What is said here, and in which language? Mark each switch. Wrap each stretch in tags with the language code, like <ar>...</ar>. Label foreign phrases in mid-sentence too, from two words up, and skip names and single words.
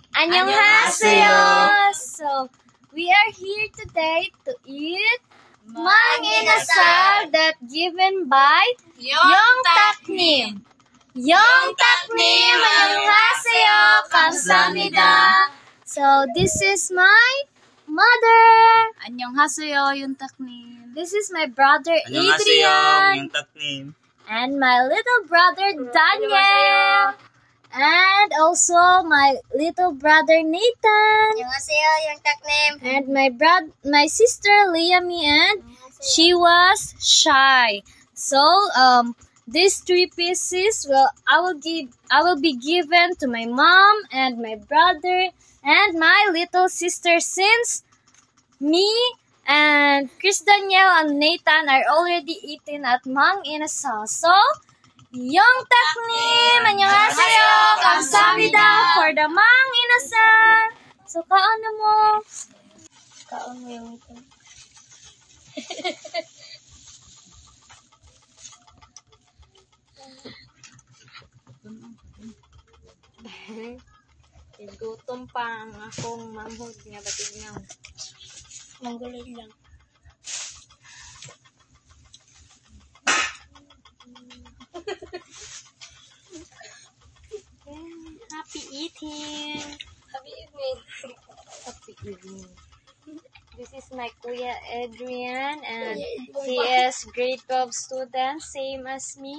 <ko>Annyeonghaseyo!</ko> <en>So, we are here today to eat mang inasal that given by Yongtaknim.</en> <ko>Yongtaknim! Annyeonghaseyo! Kamsahamnida!</ko> <en>So, this is my mother.</en> <ko>Annyeonghaseyo, Yongtaknim.</ko> <en>This is my brother</en> <ko>Annyeonghaseyo, Adrian. Yongtaknim.</ko> <en>And my little brother Daniel. And also my little brother Nathan.</en> <ko>Annyeonghaseyo, Yongtaknim.</ko> <en>And my sister Liami, and she was shy. So these 3 pieces I will be given to my mom and my brother and my little sister, since me and Chris Daniel and Nathan are already eating at Mang Inasal.</en> <ko>So Yongtaknim! Annyeonghaseyo!</ko> <en>Kamsahamnida for the Mang Inasal!</en> <ceb>So, kaon mo. Kaon mo</ceb> <tl>yung ito.</tl> <ceb>Gutom pa ang akong manghod nga batig nga. Manggulid lang.</ceb> <en>Happy eating! Happy evening. Happy evening. This is my Kuya Adrian, and he is grade 12 student, same as me.</en>